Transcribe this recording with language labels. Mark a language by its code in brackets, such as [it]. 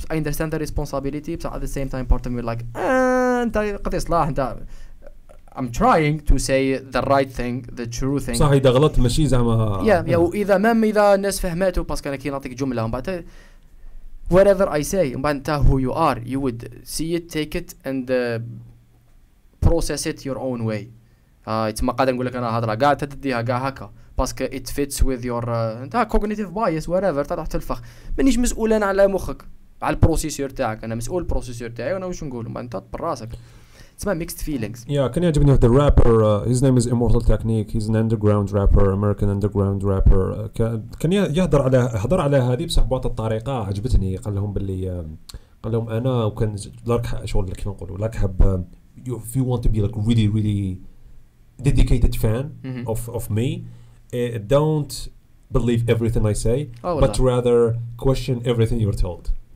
[en] I understand the responsibility, but at the same time part of me like [ar] انت قد اصلاح انت [en] I'm trying to say the right thing, the true thing. [ar] صح إذا غلط ماشي زعما. يا وإذا إذا الناس فهمته باسكو أنا كي نعطيك جملة ومن بعد [en] whatever I say ومن بعد أنت who you are you would see it, take it and process it your own way. [ar] تما قاعد نقول لك أنا هضرة قاعد تديها قاع هكا باسكو [en] it fits with your [ar] أنت [en] cognitive bias whatever [ar] تروح تلفخ. مانيش مسؤول أنا على مخك على البروسيسور تاعك، أنا مسؤول البروسيسور تاعي وأنا واش نقول. أنت براسك تسمى mixed feelings. كان يعجبني واحد الرابر [en] his name is Immortal Technique, he's an underground rapper, American underground rapper. [ar] كان يهضر على هذه بصح بواحد الطريقة عجبتني. قال لهم أنا وكان لك شغل كيف نقولوا لك حب [en] if you want to be like really dedicated fan of me, don't believe everything I say but rather question everything you're told.